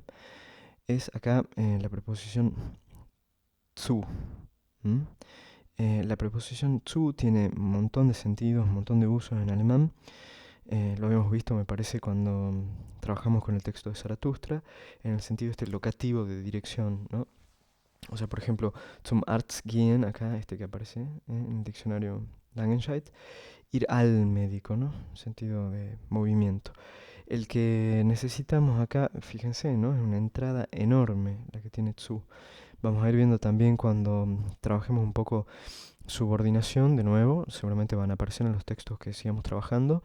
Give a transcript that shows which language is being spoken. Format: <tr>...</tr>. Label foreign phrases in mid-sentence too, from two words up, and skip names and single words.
<es>Es acá la preposición zu. ¿M? La preposición zu tiene un montón de sentidos, un montón de usos en alemán. Lo habíamos visto, me parece, cuando trabajamos con el texto de Zaratustra, en el sentido este locativo de dirección, ¿no? O sea, por ejemplo,</es> <de>zum Arzt gehen,</de> <es>acá este que aparece en el diccionario Langenscheidt, ir al médico, ¿no? Sentido de movimiento. El que necesitamos acá, fíjense, ¿no? Es una entrada enorme la que tiene Tsu. Vamos a ir viendo también cuando trabajemos un poco subordinación, de nuevo, seguramente van a aparecer en los textos que sigamos trabajando.</es>